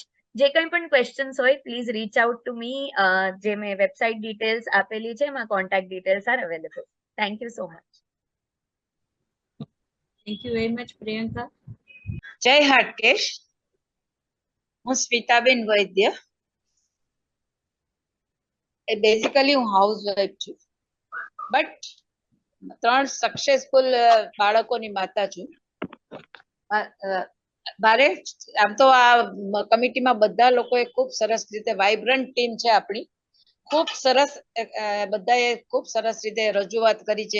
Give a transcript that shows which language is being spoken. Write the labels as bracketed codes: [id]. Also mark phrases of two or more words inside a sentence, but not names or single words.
[gu] જે કંઈ પણ questions હોય, [en] please reach out to me. [gu] જે મેં [en] website details [gu] આપેલી છે, [en] my contact details are available. Thank you so much. Thank you very much, Priyanka. [gu] જય હાટકેશ. હું સ્મિતાબેન વૈદ્ય. બેઝિકલી હું હાઉસવાઇફ છું, બટ 3 સક્સેસફુલ બાળકોની માતા છું. મારે આમ તો આ કમિટીમાં બધા લોકોએ ખૂબ સરસ રીતે [en] vibrant team [gu] છે આપણી, ખૂબ સરસ બધાએ ખૂબ સરસ રીતે રજૂઆત કરી છે.